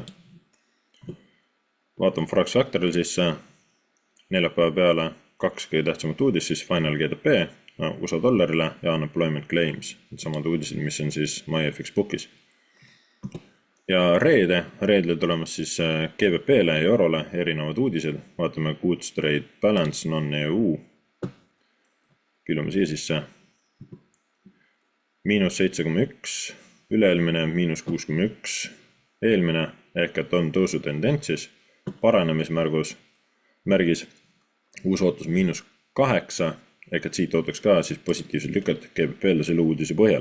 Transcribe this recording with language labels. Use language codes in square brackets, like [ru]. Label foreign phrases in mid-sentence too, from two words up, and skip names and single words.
[et] Vaatame Forex Factoril sisse neljapäeva peale 2 kõige tähtsamat uudist, siis [en] final GDP [et] USA dollarile ja [en] unemployment claims, [et] samad uudised, mis on siis MyFX Bookis. Ja reedel tulemas siis GBP-le ja eurole erinevad uudised, vaatame [en] goods trade balance non-EU, [et] küllume siia sisse, -7,1, üle-eelmine -6,1, eelmine ehk et on tõusutendentsis, paranemismärgis, uus ootus -8, ehk et siit ootaks ka siis positiivselt lüket GBP-le selle uudise põhjal.